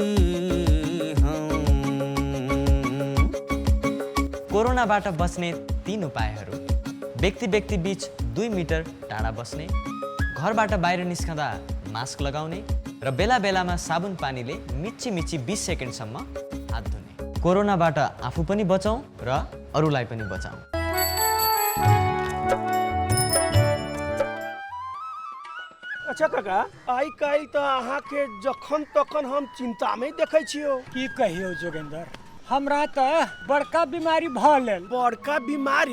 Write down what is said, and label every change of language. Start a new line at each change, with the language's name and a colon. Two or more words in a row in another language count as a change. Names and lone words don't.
Nepali: कोरोनाबाट बच्ने 3 उपायहरू व्यक्ति व्यक्ति बीच 2 मिटर टाढा बस्ने घरबाट बाहिर निस्कँदा मास्क लगाउने र बेला बेलामा साबुन पानीले मिची 20 सेकेन्डसम्म हात धुने कोरोनाबाट आफू पनि बचाउँ र अरूलाई पनि बचाउँ।
Maithili: अच्छा काका आइ काल्हि त अहाँके जखन तखन हम चिंतामे देखै छियौ। की कहियौ जोगेंद्र, हमरा त बड़का बीमारी भ गेल। बड़का बीमारी?